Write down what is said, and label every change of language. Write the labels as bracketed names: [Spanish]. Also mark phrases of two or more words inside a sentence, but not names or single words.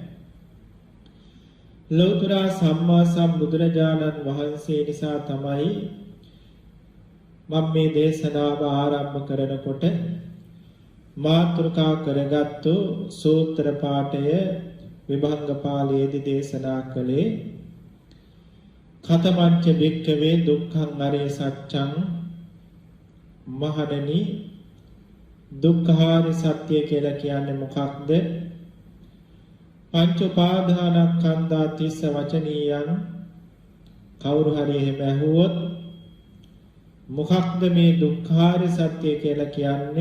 [Sinhala] ලෞතර සම්මා සම්බුදුරජාණන් වහන්සේ නිසා තමයි මම මේ දේශනාව ආරම්භ කරනකොට මාතෘකා කරගත්තු සූත්‍ර පාඨය විභංග පාළියේදී දේශනා කළේ [Pali] කතමංච භික්ඛවේ දුක්ඛං අරිය සත්‍යං [Sinhala] මහණෙනි දුක්ඛාරිය සත්‍ය කියලා කියන්නේ මොකක්ද? [Pali] පංච උපාදානස්කන්ධා තිස්ස වචනීයං [Sinhala] කවුරු හරි එහෙම ඇහුවොත් මොකක්ද මේ දුක්ඛාරිය සත්‍ය කියලා කියන්නේ?